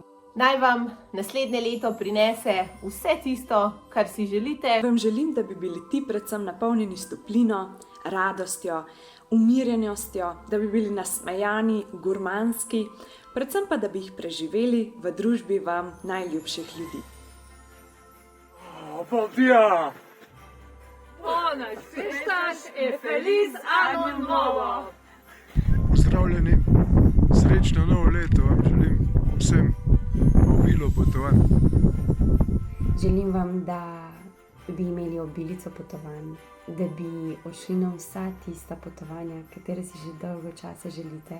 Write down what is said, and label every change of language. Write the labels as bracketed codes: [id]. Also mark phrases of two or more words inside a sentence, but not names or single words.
[sl] Naj vam naslednje leto prinese vse tisto, kar si želite. Vam želim, da bi bili ti predvsem napolnjeni s toplino, radostjo, umirjenostjo, da bi bili nasmejani, gurmanski, predvsem pa, da bi jih preživeli v družbi vam najljubših ljudi. [pt] Bom dia! Buenas festas e feliz ano novo! [sl] Pozdravljeni, srečno novo leto vam želim vsem, obilo potovanj. Želim vam, da bi imeli obilico potovanj, da bi odšli na vsa tista potovanja, katere si že dolgo časa želite.